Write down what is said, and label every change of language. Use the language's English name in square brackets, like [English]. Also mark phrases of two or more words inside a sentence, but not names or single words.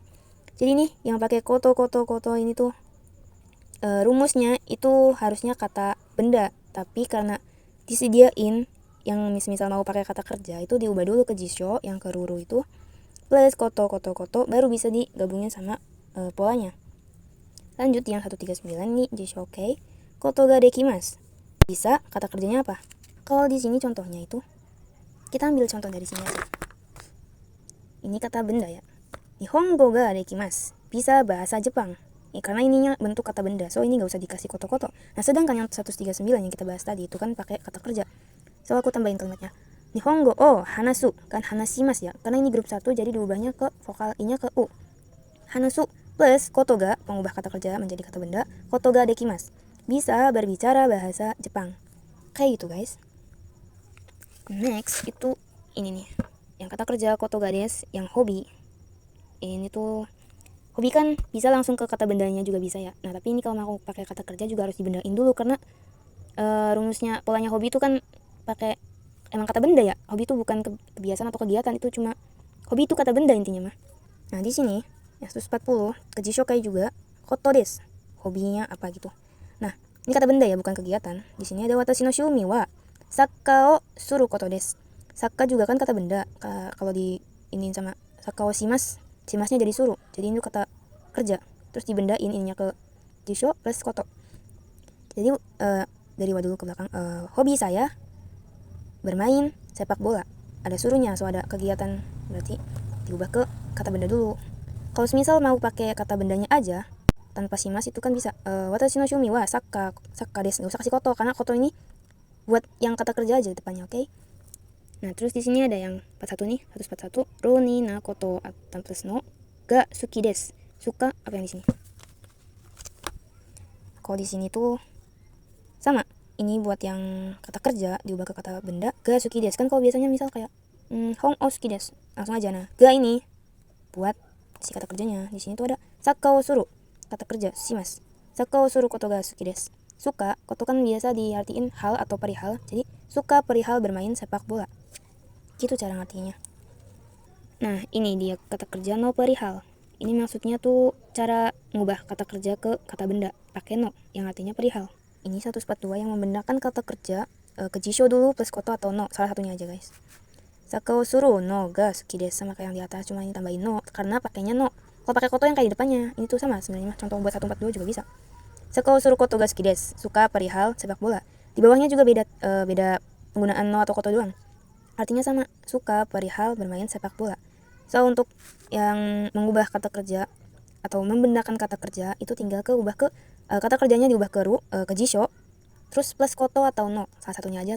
[Indonesian] Jadi nih yang pakai koto ini tuh rumusnya itu harusnya kata benda, tapi karena disediain yang misal mau pakai kata kerja itu diubah dulu ke jisho yang ke ruru itu, plus koto baru bisa digabungin sama polanya. Lanjut yang 139 nih [Japanese] 辞書形ことができます, [Indonesian] bisa kata kerjanya apa? Kalau di sini contohnya itu kita ambil contoh dari sini aja. Ini kata benda ya, [Japanese] 日本語ができます, [Indonesian] bisa bahasa Jepang. Karena ininya bentuk kata benda, so ini nggak usah dikasih koto. Nah sedangkan yang 139 yang kita bahas tadi itu kan pakai kata kerja, so aku tambahin kalimatnya [Japanese] 日本語を話す, [Indonesian] kan hanashimasu ya, karena ini grup 1 jadi diubahnya ke vokal i-nya ke u, hanasu, plus [Japanese] ことが [Indonesian] mengubah kata kerja menjadi kata benda, [Japanese] ことができます, [Indonesian] bisa berbicara bahasa Jepang, kayak gitu guys. Next itu ini nih yang kata kerja [Japanese] ことがです, [Indonesian] yang hobi. Ini tuh hobi kan bisa langsung ke kata bendanya juga bisa ya. Nah tapi ini kalau mau pakai kata kerja juga harus dibendain dulu, karena rumusnya polanya hobi itu kan pakai emang kata benda ya. Hobi itu bukan kebiasaan atau kegiatan, itu cuma hobi itu kata benda intinya mah. Nah di sini ya 140 ke jishokai juga [Japanese] ことです, [Indonesian] hobinya apa gitu. Nah ini kata benda ya, bukan kegiatan. Di sini ada [Japanese] 私の趣味はサッカーをすることです. [Indonesian] Sakka juga kan kata benda, kalau di ini sama [Japanese] サッカーを [Indonesian] shimasnya jadi suruh, jadi ini kata kerja, terus dibendain ininya ke jisho plus koto. Jadi dari wa dulu ke belakang, hobi saya bermain sepak bola, ada suruhnya, so ada kegiatan, berarti diubah ke kata benda dulu. Kalau misal mau pakai kata bendanya aja tanpa shimas itu kan bisa, [Japanese] 私の趣味はサッカーです, [Indonesian] nggak usah kasih koto karena koto ini buat yang kata kerja aja depannya, oke? Nah terus di sini ada yang 41 nih, 141 ro ni na koto plus [Japanese] のが好きです, [Indonesian] suka apa yang di sini. Kalau di sini tuh sama, ini buat yang kata kerja diubah ke kata benda, [Japanese] が好きです kan. [Indonesian] Kalau biasanya misal kayak [Japanese] 本を好きです [Indonesian] langsung aja. Nah ga ini buat si kata kerjanya. Di sini tuh ada [Japanese] サッカーをする, [Indonesian] kata kerja shimasu, [Japanese] サッカーをすることが好きです, [Indonesian] suka. Koto kan biasa diartiin hal atau perihal, jadi suka perihal bermain sepak bola, gitu cara ngertinya. Nah ini dia kata kerja no perihal, ini maksudnya tuh cara ngubah kata kerja ke kata benda pakai no yang artinya perihal. Ini 142 yang membendakan kata kerja ke jisho dulu plus koto atau no, salah satunya aja guys. [Japanese] サッカーをするのが好きです, [Indonesian] sama kayak yang di atas, cuma ini tambahin no karena pakainya no. Kalau pakai koto yang kayak di depannya ini tuh sama sebenarnya, contoh buat 142 juga bisa. [Japanese] サッカーをすることが好きです, [Indonesian] suka perihal sepak bola. Di bawahnya juga beda penggunaan no atau koto doang, artinya sama, suka perihal bermain sepak bola. So untuk yang mengubah kata kerja atau membendakan kata kerja itu tinggal ubah ke kata kerjanya diubah ke ke jisho terus plus koto atau no, salah satunya aja.